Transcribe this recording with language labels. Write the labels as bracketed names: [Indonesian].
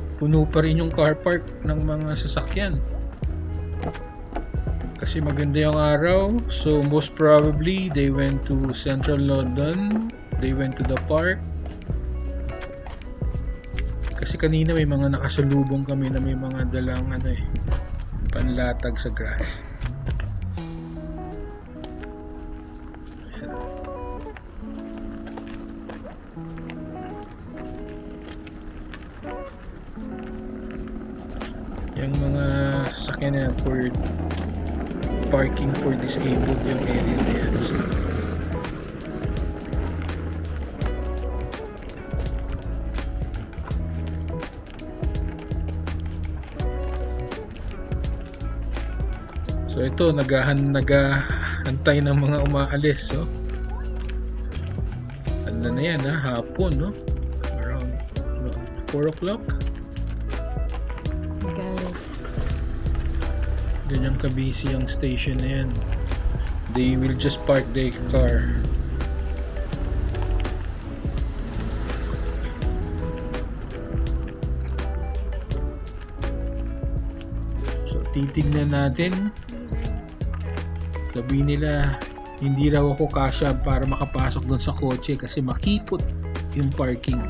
[Filipino] Puno pa rin yung car park ng mga sasakyan. Kasi maganda yung araw. [English] So most probably they went to Central London. They went to the park. [Filipino] Kasi kanina may mga nakasalubong kami na may mga dalang panlatag sa grass. Yung mga sasakyan na yan [English] for parking for disabled [Filipino] yung area na yan. So ito, nagahantay ng mga umaalis. So, ano na yan hapon, no? [English] Around 4 o'clock. Guys, [Filipino] Ganyan ka-busy ang station na yan. [English] They will just park their car. [Filipino] So titignan natin. Sabihin nila hindi raw ako kasya para makapasok doon sa kotse kasi makipot yung parking.